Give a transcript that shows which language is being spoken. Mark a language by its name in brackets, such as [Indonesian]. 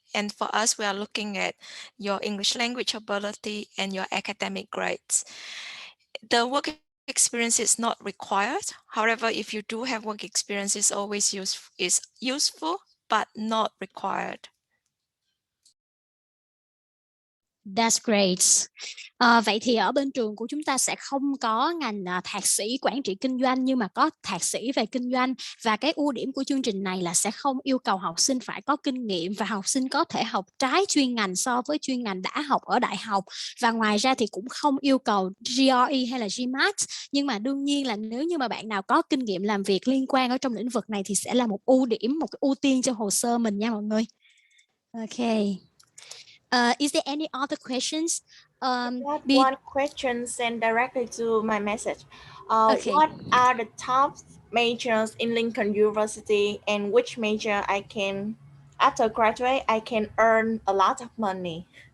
[English] And for us, we are looking at your English language ability and your academic grades. The work experience is not required. However, if you do have work experience, it's always useful, but not required. That's great. [Vietnamese] Vậy thì ở bên trường của chúng ta sẽ không có ngành thạc sĩ quản trị kinh doanh, nhưng mà có thạc sĩ về kinh doanh, và cái ưu điểm của chương trình này là sẽ không yêu cầu học sinh phải có kinh nghiệm và học sinh có thể học trái chuyên ngành so với chuyên ngành đã học ở đại học, và ngoài ra thì cũng không yêu cầu GRE hay là Gmats. Nhưng mà đương nhiên là nếu như mà bạn nào có kinh nghiệm làm việc liên quan ở trong lĩnh vực này thì sẽ là một ưu điểm, một cái ưu tiên cho hồ sơ mình nha mọi người. [English] Okay. Is there any other questions? One question sent directly to my message. Okay. What are the top majors in Lincoln University, and which major I can, after graduate, I can earn a lot of money?